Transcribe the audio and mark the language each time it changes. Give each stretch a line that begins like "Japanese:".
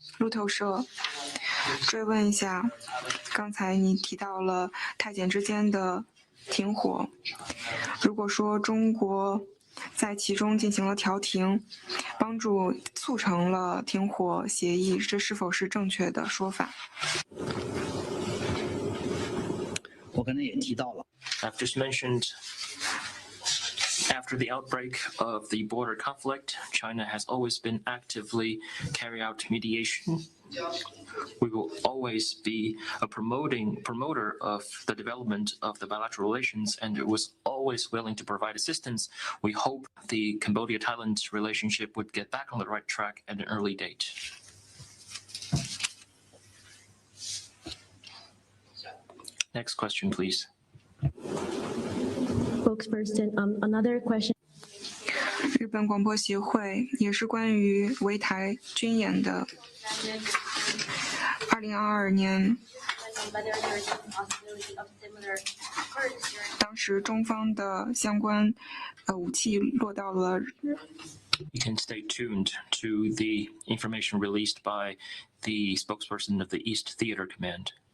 Chinese: 路透社追问一下，刚才你提到了泰检之间的停火，如果说中国在其中进行了调停，帮助促成了停火协议，这是否是正确的说法？我刚才也提到了，
English: I've just mentioned after the outbreak of the border conflict, China has always been actively carrying out mediation. We will always be a promoter of the development of the bilateral relations, and it was always willing to provide assistance. We hope the Cambodia-Thailand relationship would get back on the right track at an early date. Next question, please. Spokesperson, another question.
Chinese: 日本广播协会也是关于围台军演的。 2022年，当时中方的相关武器落到了。
English: You can stay tuned to the information released by the spokesperson of the East Theater Command.